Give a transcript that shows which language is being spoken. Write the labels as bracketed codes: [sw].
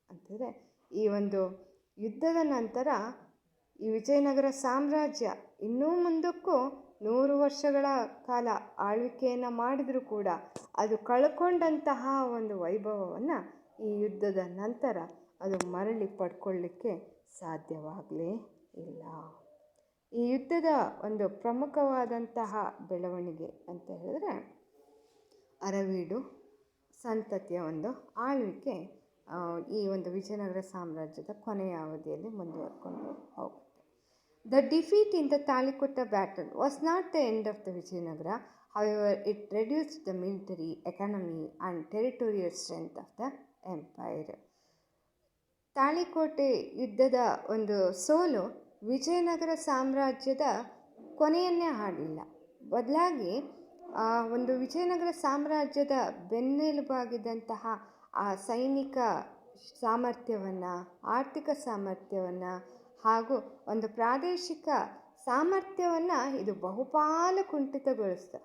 [kn] ಅಂತಂದರೆ ಈ ಒಂದು ಯುದ್ಧದ ನಂತರ ಈ ವಿಜಯನಗರ ಸಾಮ್ರಾಜ್ಯ ಇನ್ನೂ ಮುಂದಕ್ಕೂ 100 ವರ್ಷಗಳ ಕಾಲ ಆಳ್ವಿಕೆಯನ್ನು ಮಾಡಿದರೂ ಕೂಡ ಅದು ಕಳ್ಕೊಂಡಂತಹ ಒಂದು ವೈಭವವನ್ನು ಈ ಯುದ್ಧದ ನಂತರ ಅದು ಮರಳಿ ಪಡ್ಕೊಳ್ಳಿಕ್ಕೆ ಸಾಧ್ಯವಾಗಲೇ ಇಲ್ಲ. ಈ ಯುದ್ಧದ ಒಂದು ಪ್ರಮುಖವಾದಂತಹ ಬೆಳವಣಿಗೆ ಅಂತ ಹೇಳಿದ್ರೆ ಅರವೀಡು ಸಂತತಿಯ ಒಂದು ಆಳ್ವಿಕೆ ಈ ಒಂದು ವಿಜಯನಗರ ಸಾಮ್ರಾಜ್ಯದ ಕೊನೆಯ ಅವಧಿಯಲ್ಲಿ ಮುಂದುವರ್ಕೊಂಡು ಹೋಗುತ್ತೆ. [en] The defeat in the Talikota battle was not the end of the Vijayanagara. However, it reduced the military, economy and territorial strength of the empire. [kn] Talikote ಯುದ್ಧದ ಒಂದು ಸೋಲು ವಿಜಯನಗರ ಸಾಮ್ರಾಜ್ಯದ ಕೊನೆಯನ್ನೇ ಹಾಡಲಿಲ್ಲ. ಬದಲಾಗಿ ಒಂದು ವಿಜಯನಗರ ಸಾಮ್ರಾಜ್ಯದ ಬೆನ್ನೆಲುಬಾಗಿದ್ದಂತಹ ಆ ಸೈನಿಕ ಸಾಮರ್ಥ್ಯವನ್ನು, ಆರ್ಥಿಕ ಸಾಮರ್ಥ್ಯವನ್ನು ಹಾಗೂ ಒಂದು ಪ್ರಾದೇಶಿಕ ಸಾಮರ್ಥ್ಯವನ್ನು ಇದು ಬಹುಪಾಲು ಕುಂಠಿತಗೊಳಿಸ್ತು.